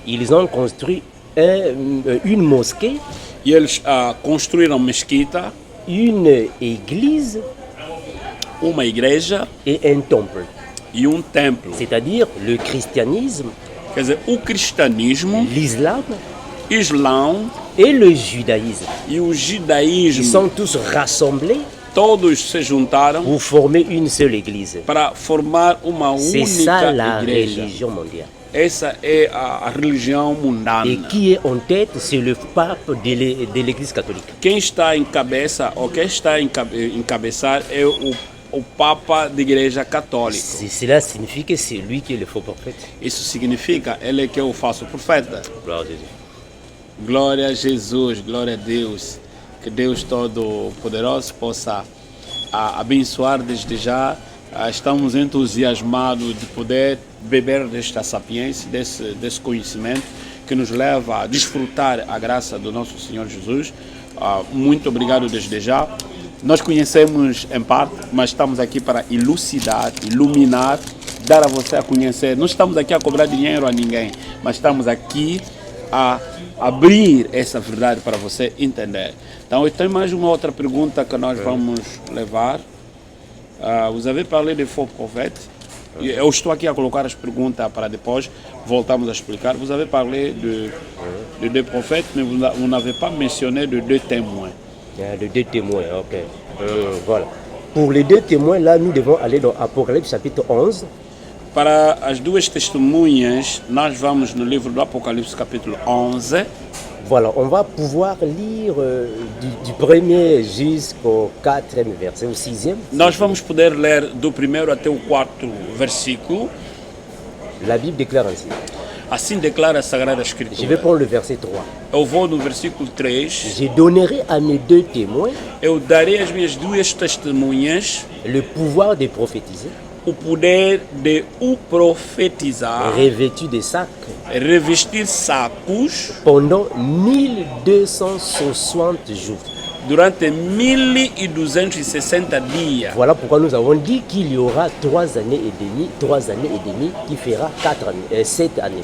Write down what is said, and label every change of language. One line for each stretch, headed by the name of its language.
French: Ils ont construit une mosquée,
Portuguese: e eles construíram mesquita,
French: une église
Portuguese: uma igreja
French: et un temple.
Portuguese: e um templo.
French: C'est-à-dire le christianisme,
Portuguese: Quer dizer, o cristianismo,
French: l'islam
Portuguese: Islão
French: et le judaïsme.
Portuguese: e o
French: Ils
Portuguese: judaísmo,
French: sont tous rassemblés
Portuguese: todos se juntaram
French: pour former une seule église.
Portuguese: para formar uma
French: C'est ça la
Portuguese: única igreja.
French: religion mondiale.
Portuguese: Essa é a religião
French: Et
Portuguese: mundana.
French: qui est en tête, c'est le pape de l'église catholique.
Portuguese: Quem está em cabeça, ou quem está em encabeçar é o Papa da Igreja Católica.
French: Cela signifie que c'est lui qui est le faux prophète.
Portuguese: Isso significa ele que é o falso profeta.
French: Gloire à Jésus.
Portuguese: Glória a Jesus, glória a Deus. Que Deus Todo-Poderoso possa abençoar desde já. Estamos entusiasmados de poder beber desta sapiência, desse conhecimento que nos leva a desfrutar a graça do nosso Senhor Jesus. Muito obrigado desde já. Nós conhecemos em parte, mas estamos aqui para elucidar, iluminar, dar a você a conhecer. Não estamos aqui a cobrar dinheiro a ninguém, mas estamos aqui a abrir essa verdade para você entender. Então, eu tenho mais uma outra pergunta que nós vamos levar.
French: Vous avez parlé de faux prophètes.
Portuguese: Eu estou aqui a colocar as perguntas para depois voltamos a explicar.
French: Vous avez parlé de deux prophètes, mais vous n'avez pas mentionné de deux témoins. De deux témoins, ok. Voilà. Pour les deux témoins, là, nous devons aller dans Apocalypse chapitre 11.
Portuguese: Para as duas testemunhas, nós vamos no livro do Apocalipse capítulo 11.
French: Voilà, on va pouvoir lire du premier jusqu'au 4e verset, au 6e.
Portuguese: Nós vamos poder ler do primeiro até o quarto versículo.
French: La Bible déclare ainsi.
Portuguese: Assim declara a Sagrada
French: Je vais
Portuguese: Escritura.
French: prendre le verset 3.
Portuguese: Eu vou no versículo 3.
French: Je donnerai à mes deux témoins
Portuguese: Eu darei às minhas duas testemunhas
French: le pouvoir de prophétiser,
Portuguese: o poder de o profetizar,
French: revêtus de sacs,
Portuguese: revestir sacos
French: pendant 1260 jours.
Portuguese: durante 1260 dias.
French: Voilà pourquoi nous avons dit qu'il y aura 3 années et demie qui fera 7 années.